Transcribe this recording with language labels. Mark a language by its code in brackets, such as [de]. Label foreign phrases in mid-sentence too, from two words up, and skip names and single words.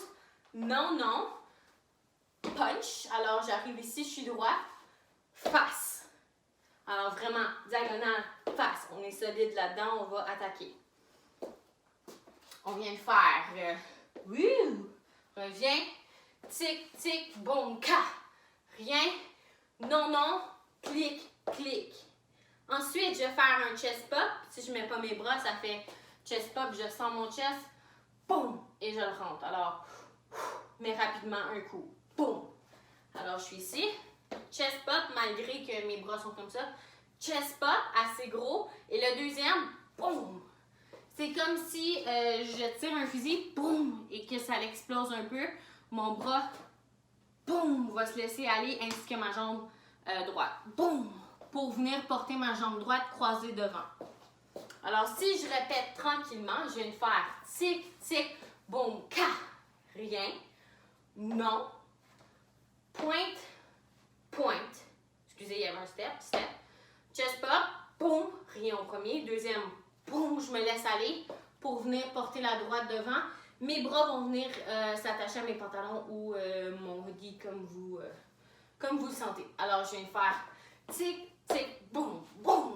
[fr] Non, non. Punch. Alors, j'arrive ici, je suis droite. Face. Alors, vraiment, diagonale, face. On est solide là-dedans, on va attaquer. On vient de faire reviens. Tic, tic, boum, ka. Rien. Non, non. Clic, clic. Ensuite, je vais faire un [en] chest pop. [fr] Si je ne mets pas mes bras, ça fait [en] chest pop. [fr] Je sens mon chest. Boum. Et je le rentre. Alors, mais rapidement, un coup. Boum! Alors, je suis ici. [en] Chest pop, [fr] malgré que mes bras sont comme ça. [en] Chest pop, [fr] assez gros. Et le deuxième, boum! C'est comme si je tire un fusil, boum! Et que ça l'explose un peu. Mon bras, boum! Va se laisser aller, ainsi que ma jambe droite. Boum! Pour venir porter ma jambe droite croisée devant. Alors, si je répète tranquillement, je viens de faire tic, tic, boum, ka! Rien. Non. Pointe, pointe. Excusez, il y avait un [en] step, step. Chest pop, [fr] boum, rien au premier. Deuxième, boum, je me laisse aller pour venir porter la droite devant. Mes bras vont venir s'attacher à mes pantalons ou mon hoodie comme vous le sentez. Alors, je viens de faire tic, tic, boum, boum.